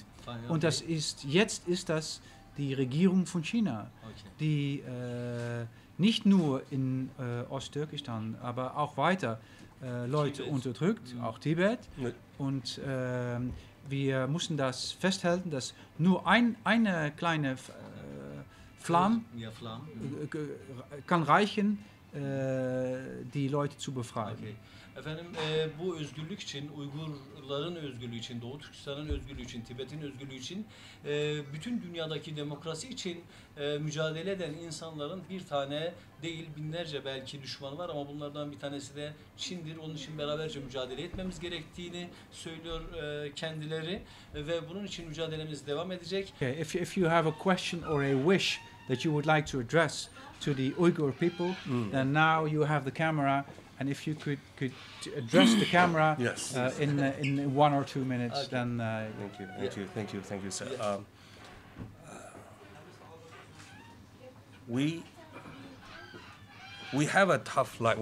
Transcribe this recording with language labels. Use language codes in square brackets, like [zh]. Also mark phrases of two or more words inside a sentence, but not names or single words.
[de] Und das jetzt ist das die Regierung von China, die nicht nur in Osttürkistan, aber auch weiter Leute unterdrückt, auch Tibet. Und wir mussten das festhalten, dass nur eine kleine Flamme kann reichen, die Leute zu befreien. Okay. [tr] Efendim bu özgürlük için, Uygurların özgürlüğü için, Doğu Türkistan'ın özgürlüğü için, Tibet'in özgürlüğü için, bütün dünyadaki demokrasi için mücadele eden insanların bir tane değil binlerce belki düşmanı var ama bunlardan bir tanesi de Çin'dir. Onun için beraberce mücadele etmemiz gerektiğini söylüyor kendileri ve bunun için mücadelemiz devam edecek. [en] Okay, if you have a question or a wish that you would like to address to the Uyghur people, then now you have the camera. And if you could address the camera Yes. In 1 or 2 minutes, Okay. then Thank you, sir. Yeah. We have a tough life.